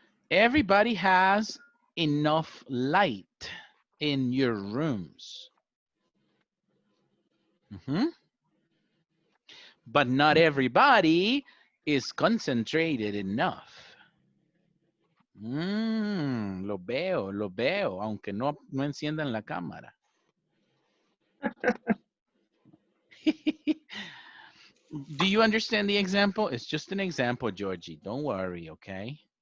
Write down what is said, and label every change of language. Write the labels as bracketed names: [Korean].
[English] Everybody has enough light in your rooms. But not everybody is concentrated enough. [Spanish] Lo veo, aunque no enciendan la cámara. [English] Do you understand the example? It's just an example, Georgie. Don't worry, okay?